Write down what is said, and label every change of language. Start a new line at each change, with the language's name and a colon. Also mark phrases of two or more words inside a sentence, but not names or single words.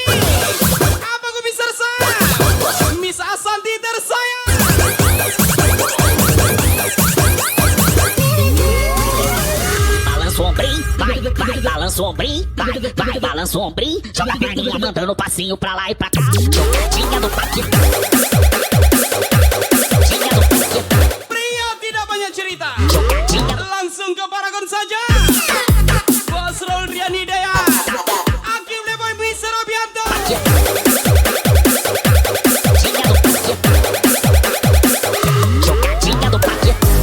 Indonesian: Apa ku bisa tersayang Miss Asanti tersayang.
Portuguese: Balança o ombrinho, vai, balança o ombrinho, vai, balança o ombrinho, joga a perninha mandando passinho pra lá e pra cá. Jogadinha do Paquetá. Jogadinha do Paquetá.
Indonesian: Pria tidak banyak cerita.
Portuguese: Jogadinha do
Indonesian: Langsung ke Paragon saja. Bos Rohu Rian Hidayat. Akim Leboy Miss Robianto.
Portuguese: Jogadinha do Paquetá.